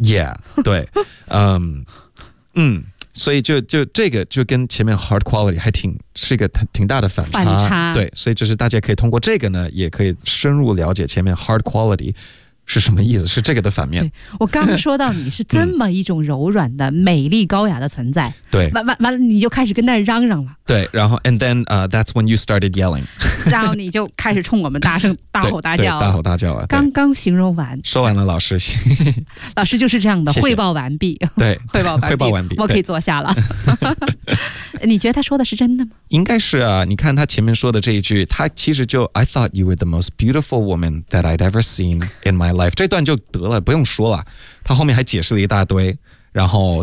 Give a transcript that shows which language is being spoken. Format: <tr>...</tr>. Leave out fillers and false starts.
<zh>Yeah， 对，所以就这个就跟前面 hard quality 还是一个挺大的反差。对，所以就是大家可以通过这个呢，也可以深入了解前面 hard quality 是什么意思，是这个的反面。我刚说到你是这么一种柔软的、美丽高雅的存在。对，完了你就开始跟那嚷嚷了。对，然后</zh> <en>and then that's when you started yelling</en> <zh>然后你就开始冲我们大吼大叫。对，大吼大叫啊。刚刚形容完。说完了老师。老师就是这样的，谢谢，汇报完毕。对，汇报完毕。汇报完毕。我可以坐下了。你觉得他说的是真的吗？应该是啊，你看他前面说的这一句，他其实就</zh> <en>I thought you were the most beautiful woman that I'd ever seen in my life，</en> <zh>这段就得了，不用说了，他后面还解释了一大堆，然后</zh>